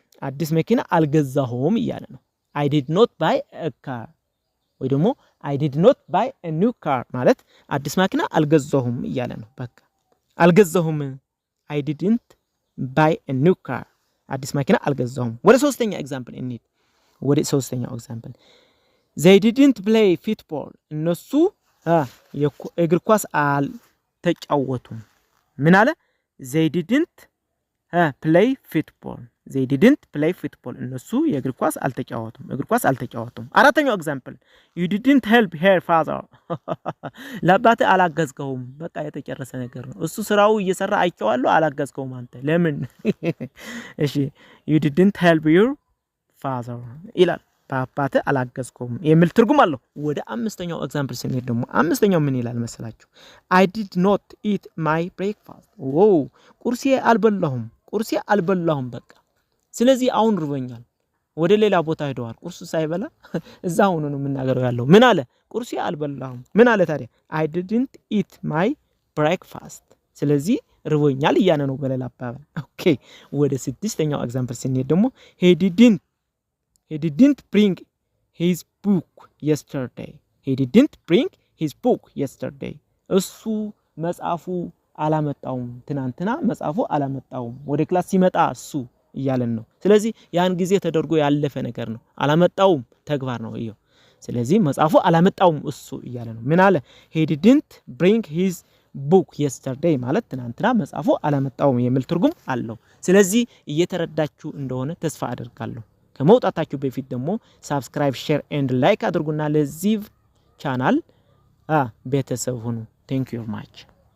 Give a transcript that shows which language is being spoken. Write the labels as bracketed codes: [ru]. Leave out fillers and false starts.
[am] አዲስ መኪና አልገዛሁም እያለ ነው። [en] I did not buy a car [am] ወይ ደግሞ [en] I did not buy a new car [am] ማለት አዲስ መኪና አልገዛሁም እያለ ነው። በቃ አልገዛሁም። [en] I didn't buy a new car [am] አዲስ መኪና አልገዛሁም። ወደ ሶስተኛ ኤግዛምፕል እንሂድ። ወደ ሶስተኛው ኤግዛምፕል [en] they didn't play football. [am] እነሱ የእግር ኳስ አልተጫወቱም። ምን አለ? [en] they didn't play football. they didn't play football. [am] እነሱ የእግር ኳስ አልተጫወቱም። አራተኛው ኤግዛምፕል [en] you didn't help her father. [am] ለአባቴ አላገዝከውም። በቃ የተጨረሰ ነገር ነው። እሱ ስራው እየሰራ አይቼዋለሁ፣ አላገዝከውም አንተ ለምን? እሺ [en] you didn't help your father [am] ይላል። በአባቴ አላገዝከውም የሚል ትርጉም አለው። ወደ አምስተኛው ኤግዛምፕል ስንሄድ ደግሞ አምስተኛው ምን ይላል መሰላችሁ? [en] I did not eat my breakfast. [am] ቁርሴ አልበላሁም በቃ። ስለዚህ አሁን ርቦኛል። ወደ ሌላ ቦታ ሄደዋል። ቁርሱ ሳይበላ እዛ ሆኖ ነው የምናገረው ያለው። ምን አለ? ቁርሴ አልበላሁም። ምን አለ ታዲያ? [en] I didn't eat my breakfast. [am] ስለዚህ ርቦኛል እያለ ነው በሌላ አባባል። ኦኬ ወደ ስድስተኛው ኤግዛምፕል ስንሄድ ደግሞ [en] he didn't bring his book yesterday. he didn't bring his book yesterday. [am] እሱ መጽሐፉ አላመጣውም። ትናንትና መጽሐፉ አላመጣውም። ወደ ክላስ ሲመጣ እሱ እያለን ነው። ስለዚህ ያን ጊዜ ተደርጎ ያለፈ ነገር ነው። አላመጣውም ተግባር ነው ይሄው። ስለዚህ መጽሐፉ አላመጣውም እሱ እያለ ነው። ምን አለ? [en] he didn't bring his book yesterday [am] ማለት ትናንትና መጽሐፉ አላመጣውም የሚል ትርጉም አለው። ስለዚህ እየተረዳችሁ እንደሆነ ተስፋ አደርጋለሁ። ከመውጣታችሁ በፊት ደግሞ ሳብስክራይብ፣ ሼር ኤንድ ላይክ አድርጉና ለዚህ ቻናል ቤተሰብ ሁኑ። [en] Thank you very much.